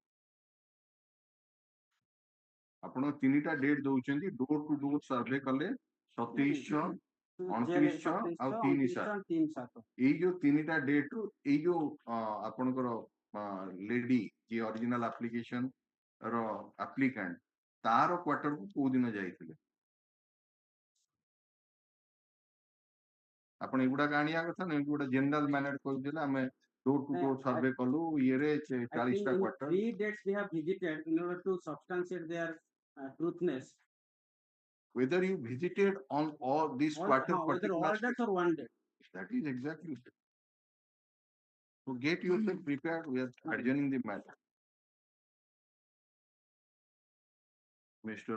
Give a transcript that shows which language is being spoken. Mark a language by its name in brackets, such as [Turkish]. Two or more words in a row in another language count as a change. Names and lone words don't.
[Odia] ଆପଣ ତିନିଟା ଡେଟ୍ ଦଉଛନ୍ତି [English] door to door survey [Odia] କଲେ 2700 2900 ଆଉ 37 ଏଇ ଯୋଉ ତିନିଟା ଡେଟ୍ ରୁ ଏଇ ଯୋଉ ଆପଣଙ୍କର ଲେଡି ଯିଏ [English] original application [Odia] ର ଆପ୍ଲିକାଣ୍ଟ ତାର କ୍ୱାର୍ଟର କୁ କୋଉ ଦିନ ଯାଇଥିଲେ ଆପଣ ଏଗୁଡାକ ଆଣିବା କଥା ନୁହେଁ ଗୋଟେ [English] general manage [Odia] କହିଦେଲେ ଆମେ [English] door to door survey [Odia] କଲୁ ଇଏରେ 40ଟା କ୍ୱାର୍ଟର [English] 3 dates we have visited in order to substantiate their truthness. Whether you visited on all this quarter whether all dates or one day. That is exactly it. So get yourself prepared. We are adjourning the matter. Mr.